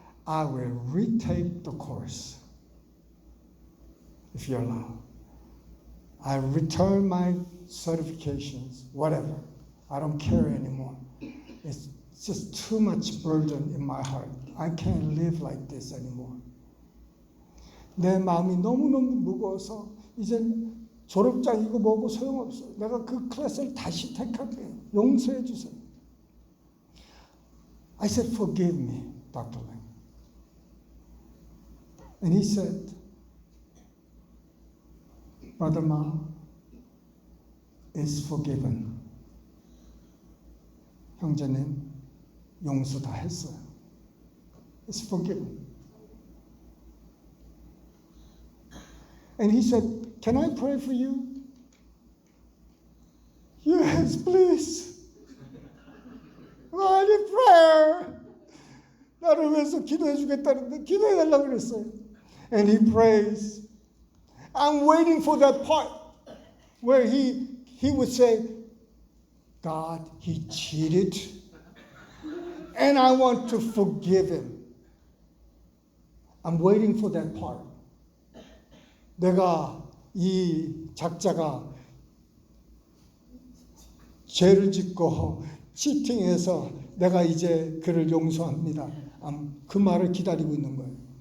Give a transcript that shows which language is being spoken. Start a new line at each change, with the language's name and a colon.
English: I will retake the course. If you allow. I return my certifications, whatever. I don't care anymore. It's just too much burden in my heart. I can't live like this anymore.
Korean: 내 마음이 너무너무 무거워서 이젠 졸업장이고 뭐고 소용없어요. 내가 그 클래스를 다시 택할게요. 용서해 주세요.
English: I said, forgive me, Dr. Lang. And he said, Brother Ma is forgiven.
Korean: 형제님, 용서 다 했어요.
English: It's forgiven. And he said, can I pray for you? Yes, please. I need prayer.
Korean: 나를 위해서 기도해 주겠다는데 기도해 달라고 그랬어요.
English: And he prays. I'm waiting for that part where he would say, God, he cheated, and I want to forgive him. I'm waiting for that part.
Korean: 내가 이 작자가 죄를 짓고 치팅해서 내가 이제 그를 용서합니다. 그 말을 기다리고 있는 거예요.